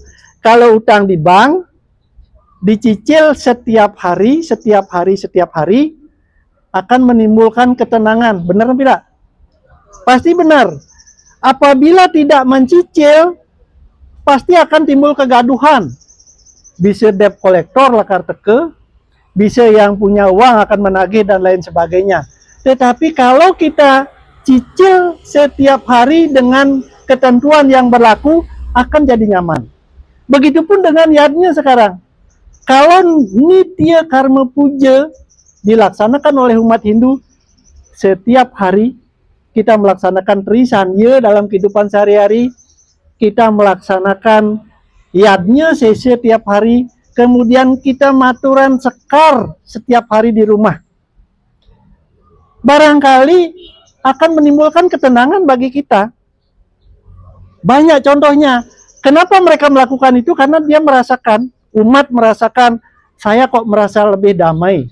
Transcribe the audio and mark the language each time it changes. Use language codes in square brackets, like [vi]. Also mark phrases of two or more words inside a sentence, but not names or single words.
[id] Kalau utang di bank, dicicil setiap hari, akan menimbulkan ketenangan. Benar tidak? Pasti benar. Apabila tidak mencicil, pasti akan timbul kegaduhan. Bisa debt kolektor [ban] lakar teke, [id] bisa yang punya uang akan menagih dan lain sebagainya. Tetapi kalau kita cicil setiap hari dengan ketentuan yang berlaku, akan jadi nyaman. Begitupun dengan yadnya sekarang. Kalau Nitya Karma Puja dilaksanakan oleh umat Hindu, setiap hari kita melaksanakan Trisanya dalam kehidupan sehari-hari, kita melaksanakan yadnya setiap hari, kemudian kita [ban] maturan sekar [id] setiap hari di rumah. Barangkali akan menimbulkan ketenangan bagi kita. Banyak contohnya. Kenapa mereka melakukan itu? Karena dia merasakan, umat merasakan, saya kok merasa lebih damai.